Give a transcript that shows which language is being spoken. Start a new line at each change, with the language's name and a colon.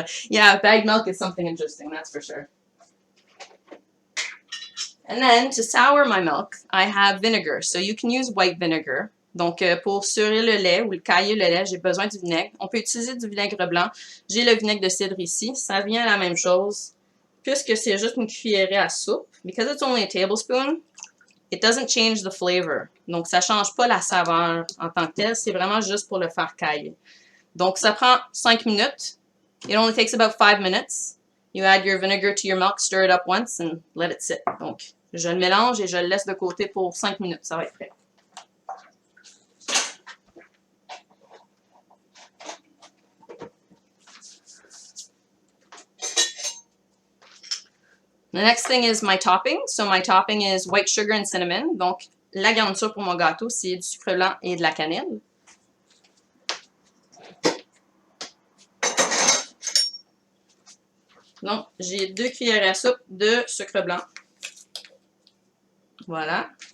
English: Yeah, bagged milk is something interesting, that's for sure. And then, to sour my milk, I have vinegar. So you can use white vinegar.
French: Donc, pour surer le lait ou cailler le lait, j'ai besoin du vinaigre. On peut utiliser du vinaigre blanc. J'ai le vinaigre de cidre ici. Ça vient à la même chose. Puisque c'est juste une cuillerée à soupe,
English: because it's only a tablespoon, it doesn't change the flavor.
French: Donc, ça ne change pas la saveur en tant que telle. C'est vraiment juste pour le faire cailler. Donc, ça prend 5 minutes.
English: It only takes about 5 minutes. You add your vinegar to your milk, stir it up once, and let it sit.
French: Donc, je le mélange et je le laisse de côté pour 5 minutes. Ça va être prêt.
English: The next thing is my topping. So my topping is white sugar and cinnamon.
French: Donc, la garniture pour mon gâteau, c'est du sucre blanc et de la cannelle. Donc, j'ai 2 cuillères à soupe de sucre blanc. Voilà.